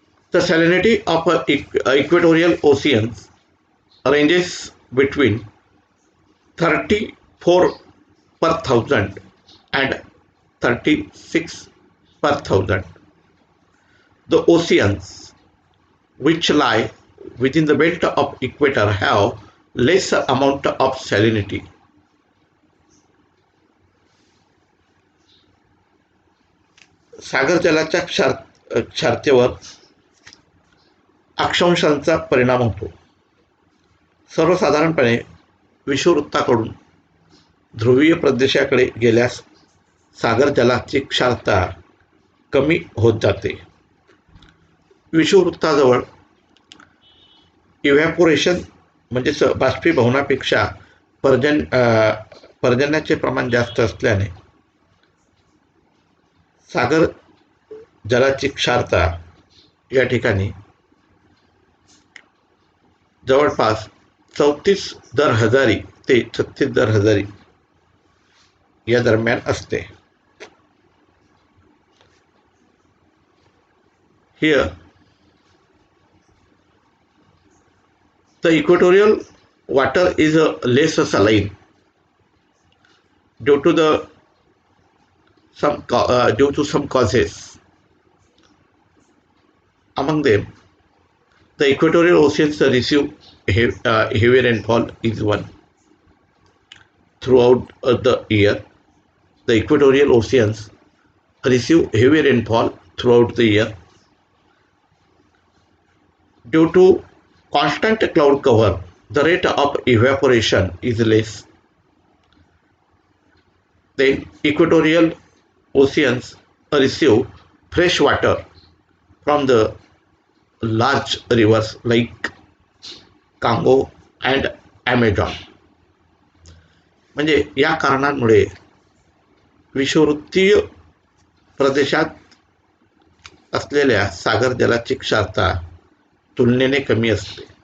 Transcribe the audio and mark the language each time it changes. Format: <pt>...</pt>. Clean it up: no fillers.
<en>The salinity of equatorial oceans ranges between 34 per thousand and 36 per thousand. The oceans which lie within the belt of equator have less amount of salinity.</en> <mr>सागर जलाच्या क्षारतेवर अक्षांशांचा परिणाम होतो. सर्वसाधारणपणे विषुववृत्ताकडून ध्रुवीय प्रदेशाकडे गेल्यास सागर जलाची क्षारता कमी होत जाते. विषुववृत्ताजवळ इव्हॅपोरेशन म्हणजेच बाष्पीभवनापेक्षा पर्जन्याचे प्रमाण जास्त असल्याने सागर जलाची क्षारता या ठिकाणी जवळपास 34 दर हजारी ते 36 दर हजारी या दरम्यान असते.</mr> <en>Here the equatorial water is less saline due to some causes. Among them, the equatorial oceans receive heavy rainfall is one. Throughout the year, the equatorial oceans receive heavy rainfall throughout the year. Due to constant cloud cover, the rate of evaporation is less. Then equatorial oceans receive fresh water from the large rivers like Congo and Amazon.</en> <mr>म्हणजे या कारणांमुळे विषुववृत्तीय प्रदेशात असलेल्या सागर जलाची क्षारता तुलनेने कमी असते.</mr>